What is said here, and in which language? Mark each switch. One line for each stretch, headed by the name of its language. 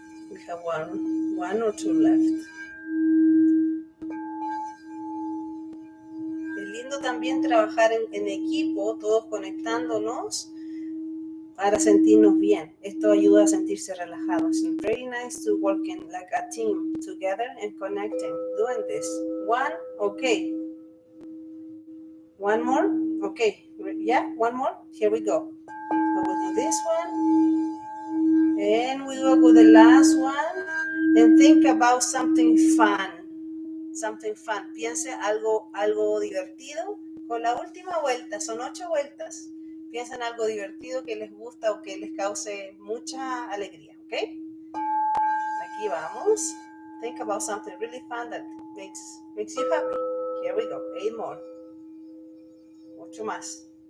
English: We have one or two left.
Spanish: Es lindo también trabajar en equipo, todos conectándonos para sentirnos bien. Esto ayuda a sentirse relajados.
English: It's very nice to work in like a team together and connecting, doing this. One, okay. One more, okay. Yeah, one more. Here we go. We will do this one, and we will go the last one, and think about something fun.
Spanish: Something fun. Piense algo divertido. Con la última vuelta, son 8 vueltas. Piensen algo divertido que les gusta o que les cause mucha alegría, ¿ok? Aquí vamos.
English: Think about something really fun that makes you happy. Here we go. 8 more. 8 más.